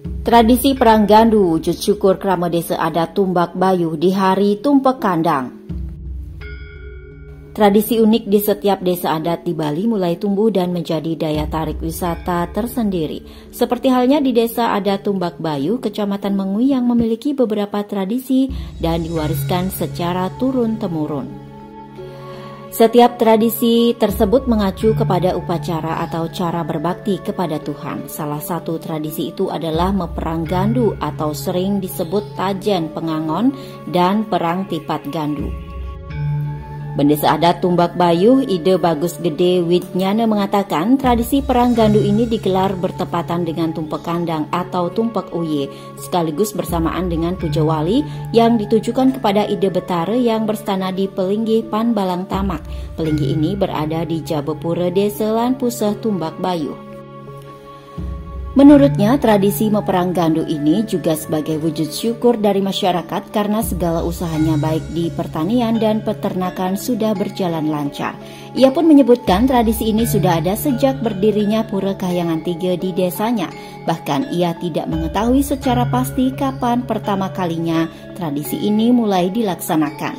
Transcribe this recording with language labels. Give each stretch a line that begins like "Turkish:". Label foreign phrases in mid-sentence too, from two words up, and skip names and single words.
Indonesian: Tradisi perang gandu wujud syukur krama desa adat Tumbak Bayuh di hari Tumpek Kandang. Tradisi unik di setiap desa adat di Bali mulai tumbuh dan menjadi daya tarik wisata tersendiri. Seperti halnya di desa adat Tumbak Bayuh, Kecamatan Mengui yang memiliki beberapa tradisi dan diwariskan secara turun-temurun. Setiap tradisi tersebut mengacu kepada upacara atau cara berbakti kepada Tuhan. Salah satu tradisi itu adalah meperang gandu atau sering disebut tajen pengangon dan perang tipat gandu. Bendesa adat Tumbak Bayuh, Ide Bagus Gede Widnyana mengatakan tradisi perang gandu ini digelar bertepatan dengan Tumpek Kandang atau Tumpek Uye, sekaligus bersamaan dengan puja wali yang ditujukan kepada Ide Betara yang berstana di Pelinggih Panbalang Tamak. Pelinggih ini berada di Jabepura Desa Lan Puseh Tumbak Bayuh. Menurutnya, tradisi meperang gandu ini juga sebagai wujud syukur dari masyarakat karena segala usahanya baik di pertanian dan peternakan sudah berjalan lancar. Ia pun menyebutkan tradisi ini sudah ada sejak berdirinya Pura Kahyangan 3 di desanya. Bahkan ia tidak mengetahui secara pasti kapan pertama kalinya tradisi ini mulai dilaksanakan.